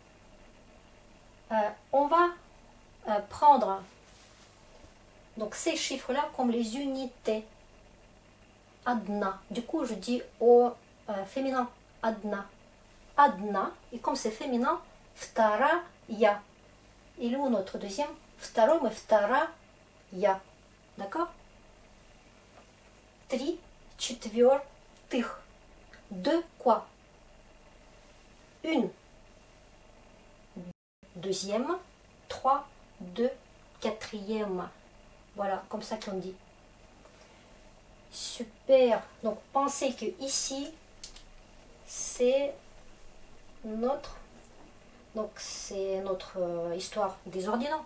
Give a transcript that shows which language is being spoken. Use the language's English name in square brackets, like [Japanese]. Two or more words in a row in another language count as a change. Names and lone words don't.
[French] On va prendre donc ces chiffres-là comme les unités. Adna. Du coup, je dis au féminin adna. Adna. Et comme c'est féminin, вторая. Il est où notre deuxième? Второй, mais вторая. D'accord? [Russian] Три четвертых. [French] Deux quoi? Une deuxième. Trois, deux, quatrième. Voilà, comme ça qu'on dit. Super. Donc pensez que ici, c'est notre histoire des ordinaux.